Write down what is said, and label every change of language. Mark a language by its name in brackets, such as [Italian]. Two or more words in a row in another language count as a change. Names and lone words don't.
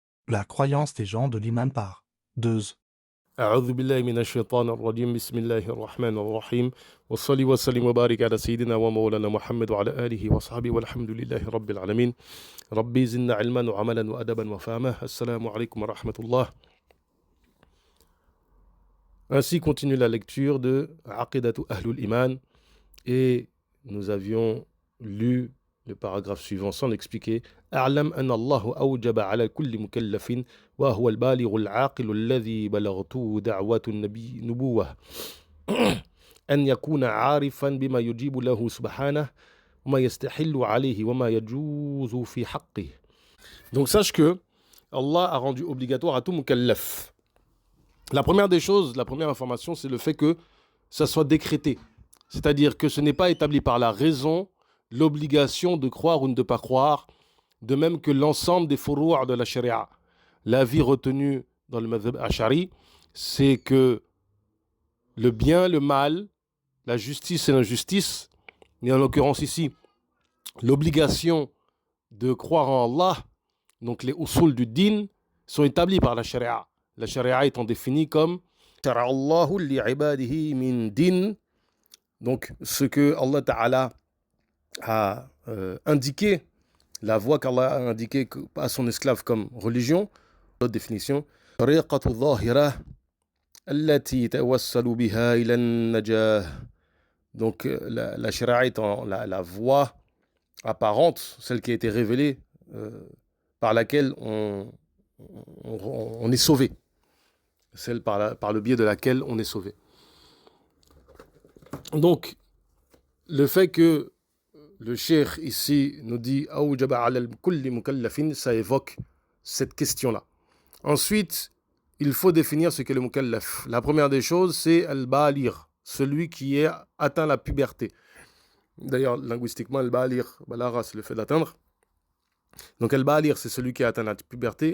[French] La croyance des gens de l'Imam par. 2. [Arabic] أعوذ بالله من الشيطان الرجيم بسم الله الرحمن الرحيم والصلي والسلام وبارك على سيدنا ومولانا محمد وعلى آله وصحبه والحمد لله رب العالمين ربي زدنا علما وعملا وأدبا وفهما السلام عليكم ورحمة الله. [French] Ainsi continue la lecture de Aqidatu Ahlul Iman et nous avions lu le paragraphe suivant sans l'expliquer. [Arabic] أعلم أن الله أوجب على كل مكلف وهو البالغ العاقل الذي بلغته دعوة النبي نبوة أن يكون عارفا بما يجيب له سبحانه وما يستحل عليه وما يجوز في حقه. [French] Donc sache que Allah a rendu obligatoire à tout mukallaf. La première des choses, la première information, c'est le fait que ça soit décrété. C'est-à-dire que ce n'est pas établi par la raison, l'obligation de croire ou de ne pas croire, de même que l'ensemble des furu' de la sharia. L'avis retenu dans le [Arabic] مذهب الأشعري, [French] c'est que le bien, le mal, la justice et l'injustice, et en l'occurrence ici, l'obligation de croire en Allah, donc les usul du din, sont établis par la sharia. La sharia étant définie comme [Arabic] شرع الله لعباده من دين, [French] donc ce que Allah Ta'ala a indiqué, la voie qu'Allah a indiquée à son esclave comme religion. Autre définition, [Arabic] طريقة ظاهرة التي توصل بها إلى النجاة. [French] Donc la sharia étant la voie apparente, celle qui a été révélée par laquelle on est sauvé, celle par le biais de laquelle on est sauvé. Donc le fait que le cheikh ici nous dit [Arabic] أوجب على كل مكلف, [French] ça évoque cette question-là. Ensuite, il faut définir ce qu'est le mukallaf. La première des choses, c'est al-balir, celui qui est atteint la puberté. D'ailleurs, linguistiquement, al-balir, balara, c'est le fait d'atteindre. Donc al-balir, c'est celui qui a atteint la puberté.